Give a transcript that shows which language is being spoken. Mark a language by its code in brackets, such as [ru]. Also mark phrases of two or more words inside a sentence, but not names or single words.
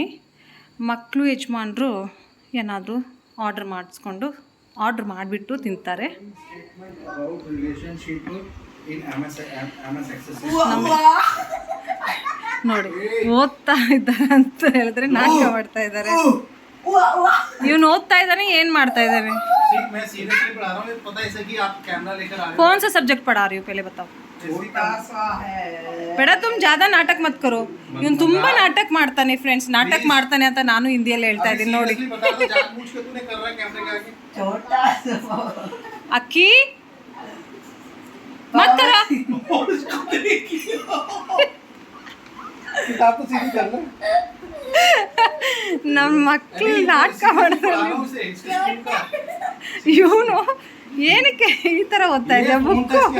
[kn] ಮಕ್ಕಳು ಯಜಮಾನ್ರು ಏನಾದರೂ ಆರ್ಡ್ರ್ ಮಾಡಿಬಿಟ್ಟು ತಿಂತಾರೆ. ನೋಡಿ ಓದ್ತಾ ಇದ್ದಾರೆ ಅಂತ ಹೇಳಿದ್ರೆ ನಾಟಕ ಮಾಡ್ತಾ ಇದ್ದಾರೆ. ಇವನು ಓದ್ತಾ ಇದ್ದಾನೆ, ಏನು ಮಾಡ್ತಾ ಇದ್ದಾನೆ? [hi] कौन सा सब्जेक्ट पढ़ा रही हो पहले बताओ. ಬೇಡ तुम ज़्यादा नाटक मत करो. [kn] ಇವನು ತುಂಬಾ ನಾಟಕ ಮಾಡ್ತಾನೆ ಫ್ರೆಂಡ್ಸ್. ನಾಟಕ ಮಾಡ್ತಾನೆ ಅಂತ ನಾನು ಹಿಂದಿಯಲ್ಲಿ ಹೇಳ್ತಾ ಇದ್ದೀನಿ ನೋಡಿ. ಅಕ್ಕಿ [hi] मत कर [kn] ನಮ್ಮ ಮಕ್ಕಳು ನಾಟಕ ಮಾಡೋದ್ರಲ್ಲಿ ಇವನು ಏನಕ್ಕೆ ಈ ಥರ ಓದ್ತಾ ಇದ್ದೆ ಬುಕ್ಕು.